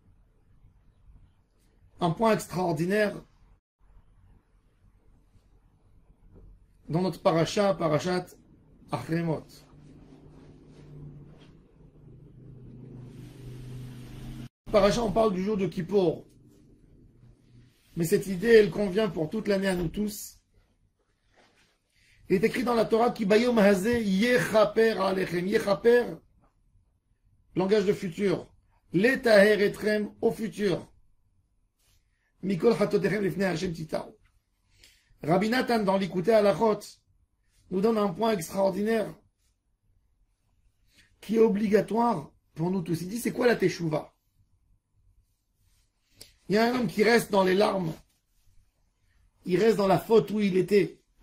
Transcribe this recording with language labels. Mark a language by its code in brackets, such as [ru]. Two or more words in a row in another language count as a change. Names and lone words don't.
[fr] Un point extraordinaire dans notre parashat Achremot. Parashat, on parle du jour de Kippour. Mais cette idée, elle convient pour toute l'année à nous tous. Il est écrit dans la Torah [he] כי ביום הזה יכפר עליכם. [fr] Yechaper, langage de futur. [he] לטהר אתכם [fr] au futur. [he] מכל חטאתיכם לפני השם תטהרו. [fr] Rabbi Nathan dans l'Ikouté Halachot nous donne un point extraordinaire qui est obligatoire pour nous tous. Il dit, c'est quoi la teshuva? Il y a un homme qui reste dans les larmes. Il reste dans la faute où il était.